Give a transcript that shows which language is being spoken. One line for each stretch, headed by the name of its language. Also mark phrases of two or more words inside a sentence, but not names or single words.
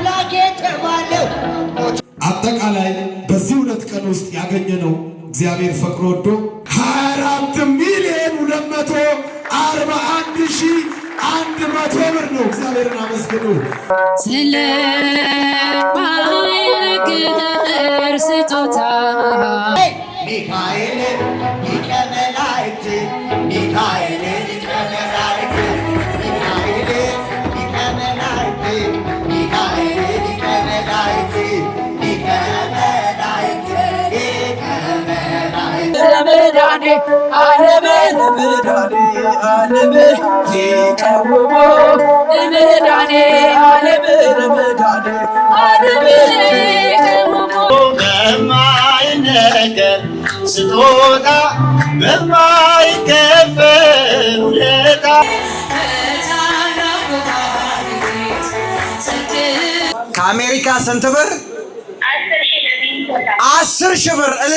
Amharic: አጠቃላይ በዚህ 2 ቀን ውስጥ ያገኘነው እግዚአብሔር ፈቅዶ ወዶ 24,241,100 ብር ነው። እግዚአብሔርን አመስግኑ። ስለ ባይነግር ስጦታ ሚካኤል ሊቀ መላእክት ሚካኤል ሊቀ መላእክት ሚካኤል ሊቀ መላእክት ሚካኤል ሊቀ መላእክት ሊቀ መላእክት ሊቀ መላእክት ለመዳኔ ዓለምን ሊቀውሞ ለመዳኔ ዓለምን ሊቀውሞ በማይነገር ስጦታ በማይከፈል ውለታ ከአሜሪካ ስንት ብር? 10,000 ብር።